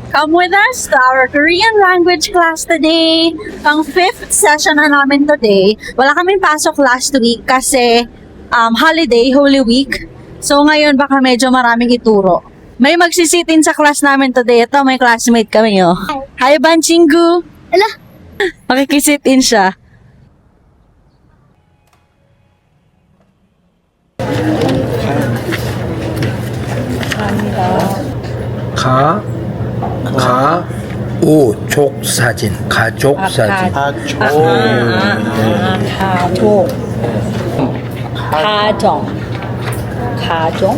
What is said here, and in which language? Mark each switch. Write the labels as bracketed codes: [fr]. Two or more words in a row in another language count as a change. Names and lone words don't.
[en] Come with us to our Korean language class today. [tl] Pang [en] 5th session [tl] na namin today. Wala kaming pasok [en] last week [tl] kasi holiday, Holy Week. So ngayon baka medyo maraming ituro. May magsisitin sa class namin today. Ito, may classmate kami, oh. [en] Hi, Banchingu! [tl] Ala! Makikisitin siya. [ko] 가족 사진, 가족 사진. 가족. 가정.